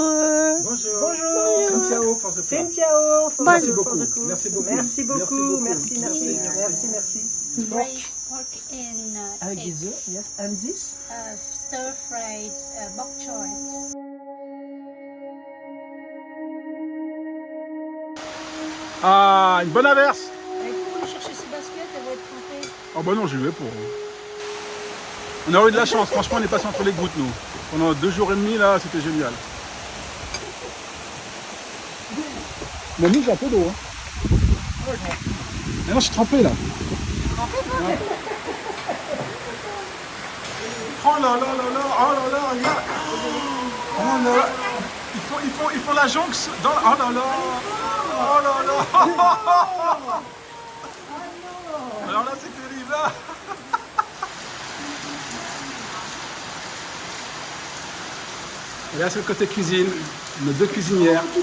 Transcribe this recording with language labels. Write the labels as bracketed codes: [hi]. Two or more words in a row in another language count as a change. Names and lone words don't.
[fr] Bonjour. Ciao, force de frappe. Ciao. Merci beaucoup. Merci beaucoup. Merci beaucoup. Merci. [en] Pork in [fr] Avec [en] egg, [fr] des œufs, [en] yes. And this? stir-fried bok choy. [fr] Ah, une bonne averse. Et vous chercher ces baskets, elles vont être trempées. Oh bah non, j'y vais pour. On a eu de la chance, franchement on est passé entre les gouttes nous. Pendant 2 jours et demi là, c'était génial. Mais nous j'ai un peu d'eau. Hein. Mais non, je suis trempé là. Ouais. Oh là là là là, oh là là, regarde. Oh là là. Il faut la jonction dans. Oh là là. Oh là là. Alors là c'est terrible là. Et là c'est le côté cuisine, nos 2 cuisinières.